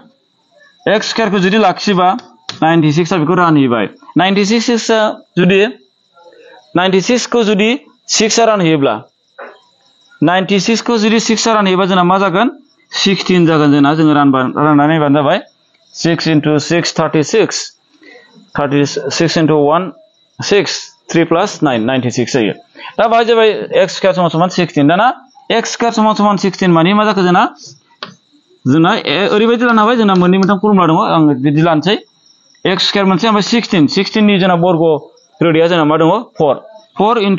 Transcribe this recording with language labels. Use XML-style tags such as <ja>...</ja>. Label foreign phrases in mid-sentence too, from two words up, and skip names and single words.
<brx>x² खौ जुदि लाखिबा 96 आ बेखौ रानहैबाय 96 खौ जुदि 6 आ रानहैयोब्ला 96 खौ जुदि 6 आ रानहैयोबा जोंना मा जागोन 16 जागोन जोंना जोङो राननानै नायबानो जाबाय 6 into 6 36 36 into 1 6 3 plus 9 96 जायो दा बाहाय जाबाय x² = 16 दाना x² = 16 माने मा जाखो जोंना ओरैबायदि लानो हाबाय जोंना मोननै मोनथाम फर्मुला दङ आं बिदि लानोसै x² मोनसे ओमफ्राय 16 नि जोंना बर्ग रोदाया जोंना मा दङ 4 into</brx>